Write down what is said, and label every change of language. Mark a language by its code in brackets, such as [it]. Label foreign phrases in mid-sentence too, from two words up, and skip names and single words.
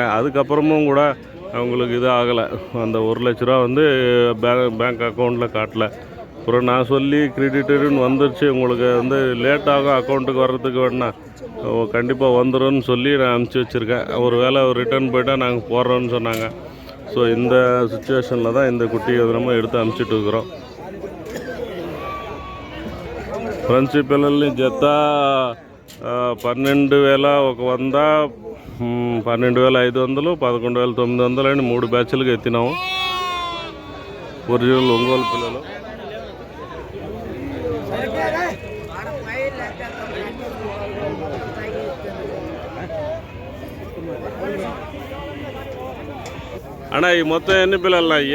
[ta] அதுக்கப்புறமும் கூட அவங்களுக்கு இது ஆகலை. அந்த 1 லட்ச ரூபா [en] bank account-il [ta] காட்டல. அப்புறம் நான் சொல்லி கிரெடிட்டுன்னு வந்துருச்சு, உங்களுக்கு வந்து லேட் ஆகும் அக்கௌண்ட்டுக்கு வர்றதுக்கு வேணா கண்டிப்பாக வந்துடும்னு சொல்லி நான் அனுப்பிச்சி வச்சுருக்கேன். ஒரு வேளை ரிட்டர்ன் போய்ட்டால் நாங்கள் போடுறோன்னு சொன்னாங்க. ஸோ இந்த சுச்சுவேஷனில் தான் இந்த குட்டியை நம்ம எடுத்து அனுப்பிச்சிட்டு இருக்கிறோம். [te] ఫ్రెండ్స్ పిల్లల్ని జత 12,000 ఒక 100, 12,500, 11,900 అని 3 బ్యాచ్లుగా ఎత్తినాము. ఒరిజినల్ ఒంగోలు పిల్లలు. అన్నా ఈ మొత్తం ఎన్ని పిల్లలు అయ్యా?